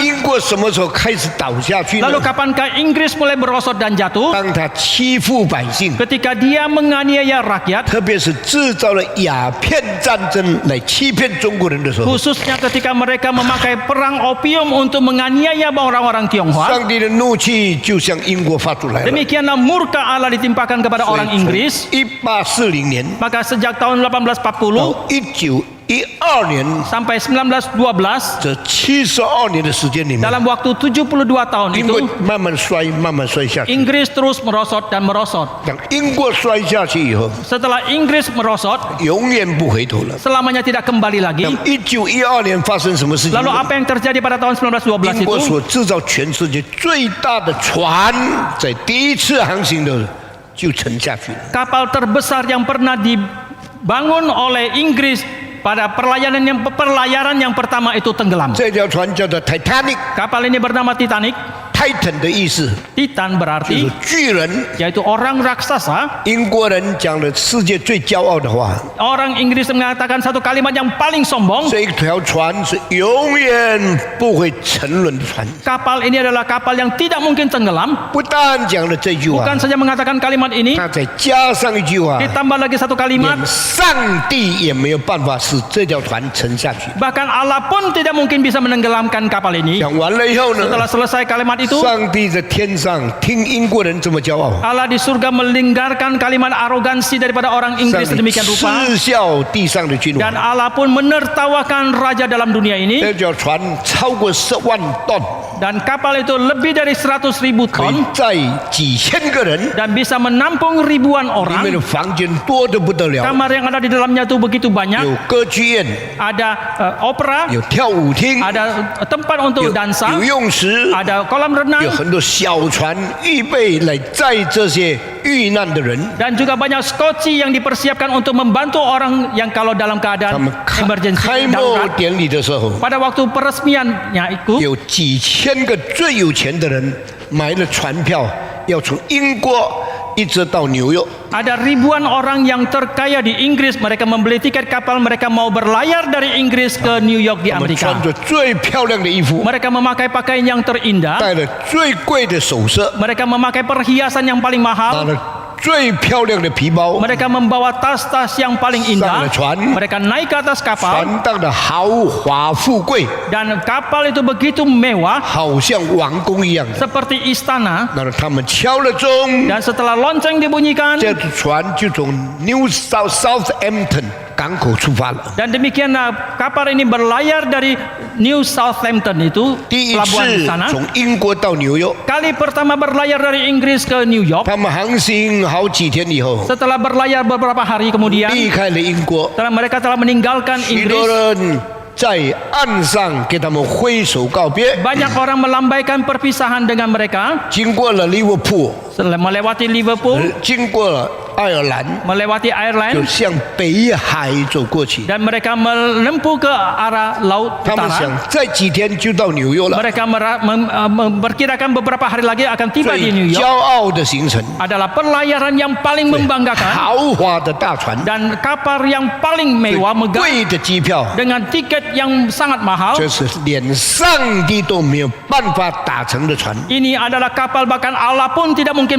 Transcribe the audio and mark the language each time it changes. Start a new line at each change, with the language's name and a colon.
Chinese: 英国什么时候开始倒下去呢？
Indonesian: Lalu kapankah Inggris mulai merosot dan jatuh?
Chinese: 当他欺负百姓，
Indonesian: Ketika dia menganiaya rakyat,
Chinese: 特别是制造了鸦片战争来欺骗中国人的时候，
Indonesian: khususnya ketika mereka memakai perang opium untuk menganiaya orang-orang Tionghoa.
Chinese: 上帝的怒气就向英国发出来了。
Indonesian: Demikianlah murka Allah ditimpakan kepada orang Inggris.
Chinese: 1840年
Indonesian: Maka sejak tahun 1840
Chinese: 到1912年
Indonesian: sampai 1912,
Chinese: 这72年的时间里面，
Indonesian: dalam waktu 72 tahun
Chinese: 英国
Indonesian: itu,
Chinese: 慢慢衰下去。
Indonesian: Inggris terus merosot dan merosot.
Chinese: 等英国衰下去以后，
Indonesian: Setelah Inggris merosot,
Chinese: 永远不回头了。
Indonesian: selamanya tidak kembali lagi.
Chinese: 等1912年发生什么事情
Indonesian: Lalu
Chinese: 呢？
Indonesian: apa yang terjadi pada tahun 1912
Chinese: 英国
Indonesian: itu?
Chinese: 所制造全世界最大的船，在第一次航行的就沉下去了。
Indonesian: Kapal terbesar yang pernah dibangun oleh Inggris pada perlayaran yang pertama itu tenggelam.
Chinese: 这条船叫做 Titanic，
Indonesian: Kapal ini bernama Titanic.
Chinese: Titan 的意思
Indonesian: Titan
Chinese: 就是
Indonesian: berarti
Chinese: 巨人。
Indonesian: yaitu orang raksasa.
Chinese: 英国人讲了世界最骄傲的话，
Indonesian: Orang Inggris mengatakan satu kalimat yang paling sombong.
Chinese: 这一条船是永远不会沉沦的船。
Indonesian: Kapal ini adalah kapal yang tidak mungkin tenggelam.
Chinese: 不但讲了这句话，
Indonesian: Bukan saja mengatakan kalimat ini,
Chinese: 他再加上一句话，
Indonesian: ditambah lagi satu kalimat.
Chinese: 连上帝也没有办法使这条船沉下去。
Indonesian: Bahkan Allah pun tidak mungkin bisa menenggelamkan kapal ini.
Chinese: 讲完了以后呢，
Indonesian: Setelah selesai kalimat itu,
Chinese: 上帝在天上听英国人这么骄傲，
Indonesian: Allah di surga melinggarkan kalimat arogansi daripada orang
Chinese: 上
Indonesian: Inggris
Chinese: 帝
Indonesian: sedemikian rupa.
Chinese: 嗤笑地上的君
Indonesian: Dan Allah pun menertawakan raja dalam dunia ini.
Chinese: 这条船超过10万吨，
Indonesian: Dan kapal itu lebih dari 100.000
Chinese: 可以
Indonesian: ton
Chinese: 载几千个人，
Indonesian: dan bisa menampung ribuan
Chinese: 里面的
Indonesian: orang.
Chinese: 房间多得不得了，
Indonesian: Kamar yang ada di dalamnya itu begitu banyak.
Chinese: 有歌剧院，
Indonesian: Ada opera,
Chinese: 有跳舞厅，
Indonesian: ada tempat untuk
Chinese: 有
Indonesian: dansa,
Chinese: 游泳池，
Indonesian: ada kolam
Chinese: 有
Indonesian: renang,
Chinese: 很多小船预备来载这些遇难的人。
Indonesian: dan juga banyak skoci yang dipersiapkan untuk membantu orang yang kalau dalam
Chinese: 他
Indonesian: keadaan
Chinese: 们
English: emergency
Chinese: 开幕
Indonesian: darurat.
Chinese: 典礼的时候，
Indonesian: Pada waktu peresmiannya itu,
Chinese: 有几千个最有钱的人买了船票，要从英国一直到纽约。
Indonesian: ada ribuan orang yang terkaya di Inggris. Mereka membeli tiket kapal, mereka mau berlayar dari Inggris ke New York di
Chinese: 他们
Indonesian: Amerika.
Chinese: 穿着最漂亮的衣服，
Indonesian: Mereka memakai pakaian yang terindah.
Chinese: 戴了最贵的首饰，
Indonesian: Mereka memakai perhiasan yang paling
Chinese: 拿
Indonesian: mahal.
Chinese: 了最漂亮的皮包，
Indonesian: Mereka membawa tas-tas yang paling indah.
Chinese: Sang-chuan.
Indonesian: Mereka naik ke atas kapal
Chinese: 船当的豪华富贵，
Indonesian: dan kapal itu begitu mewah
Chinese: 好像王宫一样的。
Indonesian: seperti istana.
Chinese: 那么他们敲了钟，
Indonesian: Dan setelah lonceng dibunyikan
Chinese: 这船就从 New Southampton 港口出发了。
Indonesian: dan demikianlah kapal ini berlayar dari New Southampton itu
Chinese: 第一
Indonesian: pelabuhan di
Chinese: 次
Indonesian: sana.
Chinese: 从英国到纽约，
Indonesian: Kali pertama berlayar dari Inggris ke New York.
Chinese: 他们航行好几天以后，
Indonesian: Setelah berlayar beberapa hari kemudian,
Chinese: 离开了英国，
Indonesian: mereka telah meninggalkan
Chinese: 许多
Indonesian: Inggris.
Chinese: 人在岸上给他们挥手告别。
Indonesian: Banyak orang melambaikan perpisahan dengan mereka.
Chinese: 经过了利物浦，
Indonesian: Melewati Liverpool,
Chinese: 经过了爱尔兰，
Indonesian: melewati
Chinese: 就
Indonesian: Ireland,
Chinese: 向北海走过去。
Indonesian: dan mereka menempuh ke arah laut
Chinese: 他们想
Indonesian: utara.
Chinese: 再几天就到纽约了。
Indonesian: Mereka memperkirakan beberapa hari lagi akan tiba
Chinese: 最
Indonesian: di New
Chinese: 骄
Indonesian: York.
Chinese: 傲的行程，
Indonesian: Adalah pelayaran yang paling membanggakan
Chinese: 豪华的大船，
Indonesian: dan kapal yang paling mewah megah
Chinese: 贵的机票，
Indonesian: dengan tiket yang sangat mahal.
Chinese: 这是连上帝都没有办法打成的船。
Indonesian: Ini adalah kapal bahkan Allah pun tidak mungkin